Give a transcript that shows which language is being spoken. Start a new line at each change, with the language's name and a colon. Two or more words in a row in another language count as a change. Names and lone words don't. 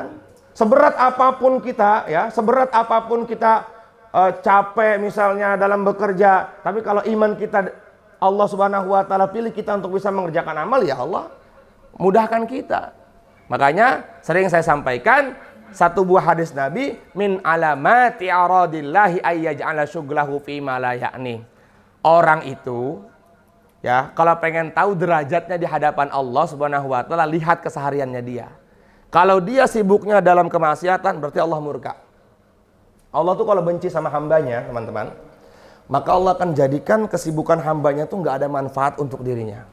Indonesian: Seberat apapun kita, ya, capek misalnya dalam bekerja, tapi kalau iman kita Allah
Arabic: سبحانه وتعالى
Indonesian: pilih kita untuk bisa mengerjakan amal, ya Allah mudahkan kita. Makanya sering saya sampaikan satu buah hadis Nabi,
Arabic: من علامات إعراض الله أن يجعل شغله فيما لا يعني.
Indonesian: Orang itu ya, kalau pengen tahu derajatnya di hadapan Allah
Arabic: سبحانه وتعالى,
Indonesian: lihat kesehariannya dia. Kalau dia sibuknya dalam kemaksiatan, berarti Allah murka. Allah tuh kalau benci sama hambanya, teman-teman, maka Allah akan jadikan kesibukan hambanya tuh nggak ada manfaat untuk dirinya.